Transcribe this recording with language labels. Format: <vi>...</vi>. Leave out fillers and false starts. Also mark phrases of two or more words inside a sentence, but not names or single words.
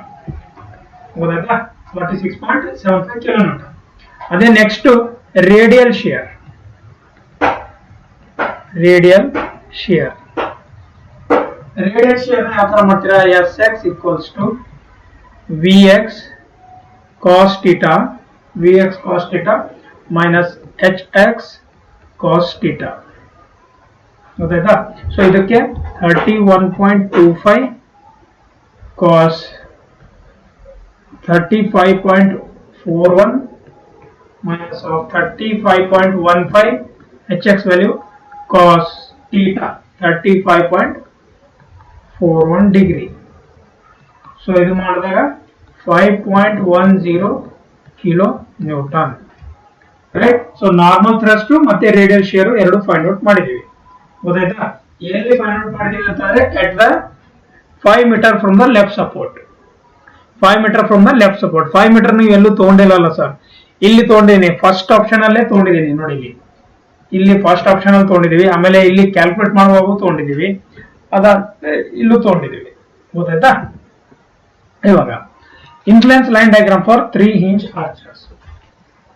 <kn>ಗೊತ್ತಾಯ್ತಾ? 46.75</kn> <en>kilo newton. ಅದೇ next radial shear. radial shear</en> <kn>ಯಾವ ತರ ಮಾಡ್ತೀರಾ,</kn> <en>S x equals to V x cos theta minus hx cos theta.</en> <kn>ಗೊತ್ತಾಯ್ತಾ? ಸೊ ಇದಕ್ಕೆ</kn> <en>31.25 cos 35.41 minus of 35.15 hx value cos theta 35.41 degree.</en> <kn>ಸೊ ಇದು ಮಾಡಿದಾಗ 5.10</kn> <en>kilo newton.</en> <kn>ರೈಟ್? ಸೊ</kn> <en>normal thrust</en> <kn>ಮತ್ತೆ</kn> <en>radial shear</en> <kn>ಎರಡು</kn> <en>find out</en> <kn>ಮಾಡಿದೀವಿ. ಗೊತ್ತಾಯ್ತಾ? ಎಲ್ಲಿ</kn> <en>find out</en> <kn>ಮಾಡಿದೀವಿ ಅಂತಂದ್ರೆ</kn> <en>at the 5 meter from the left support. 5 meter from the left support.</en> <kn>5 meter ನೀವು ಎಲ್ಲೂ ತಗೊಂಡಿಲ್ಲ ಸರ್, ಇಲ್ಲಿ ತಗೊಂಡಿದ್ದೀನಿ,</kn> <en>first option</en> <kn>ಅಲ್ಲೇ ತಗೊಂಡಿದ್ದೀನಿ ನೋಡಿ. ಇಲ್ಲಿ</kn> <en>first option</en> <kn>ಅಲ್ಲಿ ತಗೊಂಡಿದೀವಿ, ಆಮೇಲೆ ಇಲ್ಲಿ ಕ್ಯಾಲ್ಕುಲೇಟ್ ಮಾಡುವಾಗ ತಗೊಂಡಿದೀವಿ, ಇಲ್ಲೂ ತಗೊಂಡಿದೀವಿ. ಗೊತ್ತಾಯ್ತಾ? ಇವಾಗ</kn> <en>inclines line diagram for 3 hinge arches.</en>